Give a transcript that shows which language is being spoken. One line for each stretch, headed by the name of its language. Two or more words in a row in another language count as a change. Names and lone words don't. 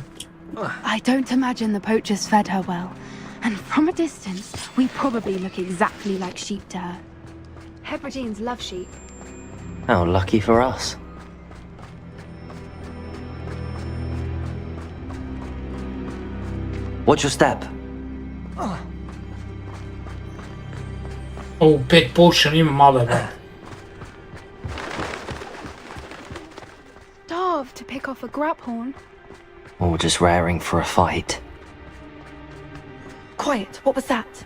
English: I don't imagine the poachers fed her well. And from a distance, we probably look exactly like sheep to her. Hebrideans love sheep. How lucky for us. Watch your step. Oh, pet potion ima malo da. Starved to pick off a graphorn. Or just raring for a fight. Quiet, what was that?